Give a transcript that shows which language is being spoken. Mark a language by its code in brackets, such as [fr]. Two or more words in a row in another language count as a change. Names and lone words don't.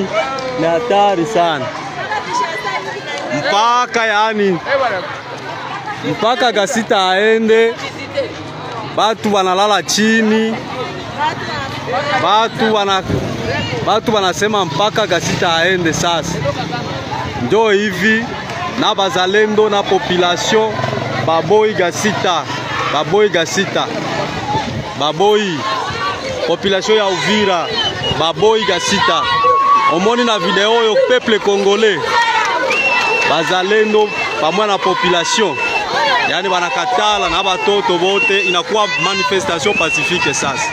[sw] Ni hatari sana. Mpaka Gazita aende. Batu banalala chini. Batu banasema mpaka Gazita aende sasa. Ndio hivi na bazalendo na population baboyi Gazita. [ln] Baboyi population ya Uvira, baboyi Gazita. Omoni na video yo [fr] peuple congolais. [sw] Bazalendo pamoja na population. Yani banakatala na batoto bote, inakuwa [fr] manifestation pacifique [sw] sasa.